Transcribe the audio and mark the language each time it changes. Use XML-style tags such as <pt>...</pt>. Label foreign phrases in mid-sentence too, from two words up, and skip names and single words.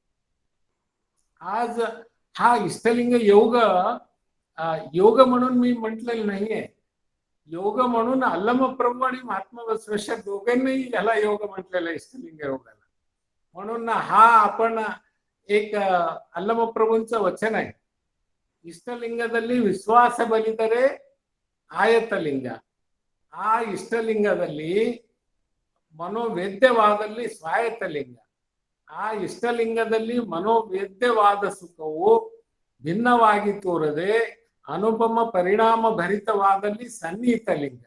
<mr>आज हा इष्टलिंग योग योग म्हणून मी म्हटलेलं नाहीये. योग म्हणून अल्लमप्रभू आणि महात्मा बसवेश्वर दोघांनीही याला योग म्हटलेला आहे, इष्टलिंग योगाला. म्हणून हा आपण एक अल्लमप्रभूंचं वचन ಇದೆ.</mr> <kn>ಇಷ್ಟಲಿಂಗದಲ್ಲಿ ವಿಶ್ವಾಸ ಬಲಿದರೆ ಆಯತಲಿಂಗ, ಆ ಇಷ್ಟಲಿಂಗದಲ್ಲಿ ಮನೋವೇದ್ಯವಾದಲ್ಲಿ ಸ್ವಾಯತಲಿಂಗ, ಆ ಇಷ್ಟಲಿಂಗದಲ್ಲಿ ಮನೋವೇದ್ಯವಾದ ಸುಖವು ಭಿನ್ನವಾಗಿ ತೋರದೆ ಅನುಪಮ ಪರಿಣಾಮ ಭರಿತವಾದಲ್ಲಿ ಸನ್ನಿಹಿತಲಿಂಗ.</kn>